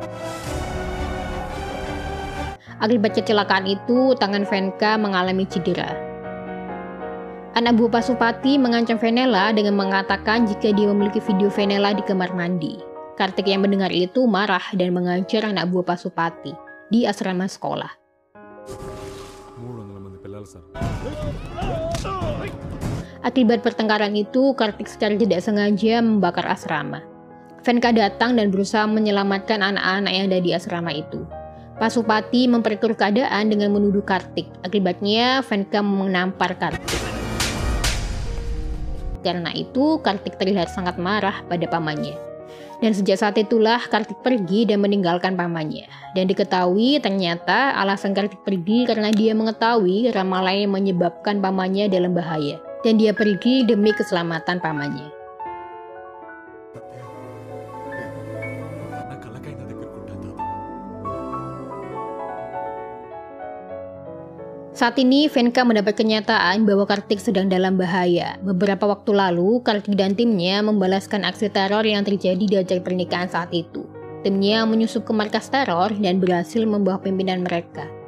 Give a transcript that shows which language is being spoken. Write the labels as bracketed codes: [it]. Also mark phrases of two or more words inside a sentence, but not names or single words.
[id] Akibat kecelakaan itu, tangan Venka mengalami cedera. Anak buah Pasupati mengancam Fenela dengan mengatakan jika dia memiliki video Fenela di kamar mandi. Kartik yang mendengar itu marah dan mengajar anak buah Pasupati di asrama sekolah. [te] 300 మంది పిల్లలు సార్ [id] Akibat pertengkaran itu, Kartik secara tidak sengaja membakar asrama. Venka datang dan berusaha menyelamatkan anak-anak yang ada di asrama itu. Pasupati memperkeruh keadaan dengan menuduh Kartik. Akibatnya, Venka menampar Kartik. Karena itu, Kartik terlihat sangat marah pada pamannya. Dan sejak saat itulah Kartik pergi dan meninggalkan pamannya. Dan diketahui ternyata alasan Kartik pergi karena dia mengetahui ramalan yang menyebabkan pamannya dalam bahaya. Dan dia pergi demi keselamatan pamannya. [te] నా కళ్ళకైనా దగ్గరకుంటా తాత [id] Saat ini, Venka mendapat kenyataan bahwa Kartik sedang dalam bahaya. Beberapa waktu lalu, Kartik dan timnya membalaskan aksi teror yang terjadi di acara pernikahan saat itu. Timnya menyusup ke markas teror dan berhasil membawa pimpinan mereka.